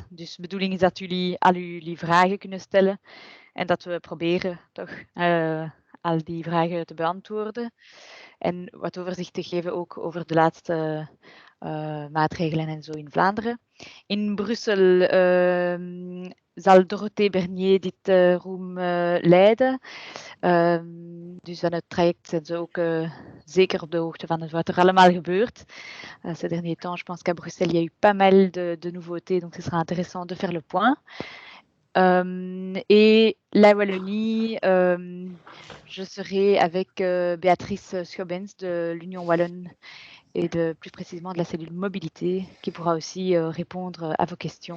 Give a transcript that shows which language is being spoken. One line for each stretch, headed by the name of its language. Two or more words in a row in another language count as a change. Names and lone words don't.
Dutch: Dus de bedoeling is dat jullie al jullie vragen kunnen stellen en dat we proberen toch al die vragen te beantwoorden en wat overzicht te geven ook over de laatste maatregelen en zo in Vlaanderen. In Brussel zal Dorothee Bernier dit room leiden. Dus van het traject zijn ze ook zeker op de hoogte van wat er allemaal gebeurt.
French: Ces derniers temps, je pense qu'à Bruxelles, il y a eu pas mal de nouveautés, donc ce sera intéressant de faire le point. Et la Wallonie, je serai avec Béatrice Schobens de l'Union Wallonne et plus précisément de la cellule mobilité, qui pourra aussi répondre à vos questions.